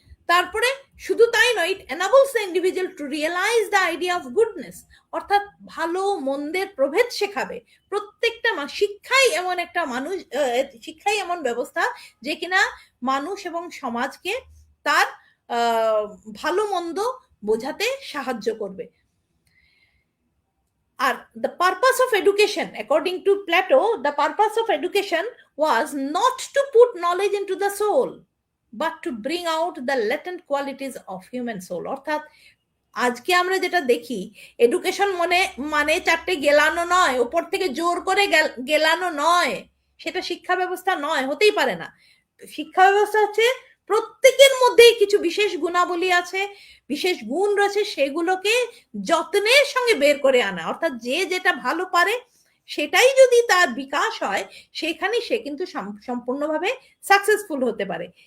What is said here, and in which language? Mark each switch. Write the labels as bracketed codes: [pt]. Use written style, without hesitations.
[bn] তারপরে শুধু তাই নয়, [en] it enables the individual to realise the idea of goodness, [bn] অর্থাৎ ভালো মন্দের প্রভেদ শেখাবে। প্রত্যেকটা শিক্ষাই এমন একটা মানুষ, শিক্ষাই এমন ব্যবস্থা যে কিনা মানুষ এবং সমাজকে তার ভালো মন্দ বোঝাতে সাহায্য করবে। আর [en] the purpose of education, according to Plato, the purpose of education was not to put knowledge into the soul, but to bring out the latent qualities of human soul. [bn] অর্থাৎ আজকে আমরা যেটা দেখি, এডুকেশন মানে চারটে গেলানো নয়, উপর থেকে জোর করে গেলানো নয়, সেটা শিক্ষা ব্যবস্থা নয়, হতেই পারে না। শিক্ষা ব্যবস্থা হচ্ছে প্রত্যেকের মধ্যেই কিছু বিশেষ গুণাবলী আছে, বিশেষ গুণ রয়েছে, সেগুলোকে যত্নের সঙ্গে বের করে আনা, অর্থাৎ যে যেটা ভালো পারে সেটাই যদি তার বিকাশ হয়, সেখানে সে কিন্তু সম্পূর্ণভাবে সাকসেসফুল হতে পারে।